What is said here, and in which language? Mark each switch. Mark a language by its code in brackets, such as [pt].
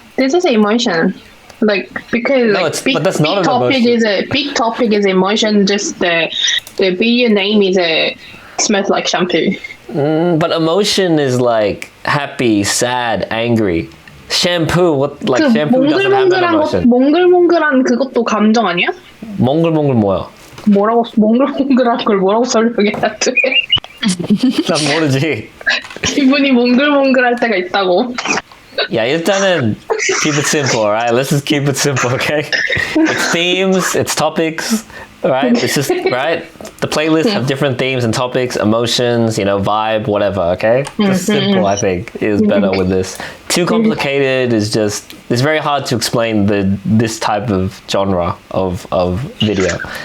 [en] This is emotion. Like because No, but that's not an emotion. Big topic is emotion. Just the video name is smells like shampoo. But emotion is like happy, sad, angry. Shampoo, what like 그 shampoo doesn't have an emotion. [ko] 몽글몽글한 그것도 감정 아니야? 몽글몽글 뭐야? 뭐라고 몽글몽글한 걸 뭐라고 설명해야 돼? 난 모르지. 기분이 몽글몽글할 때가 있다고. [en] Yeah, [ko] 일단은 [en] keep it simple, alright? Let's just keep it simple, okay? It's themes, it's topics, right? It's just, right? The playlists have different themes and topics, emotions, vibe, whatever, okay? Just simple, I think, is better with this. Too complicated is just, it's very hard to explain this type of genre of video.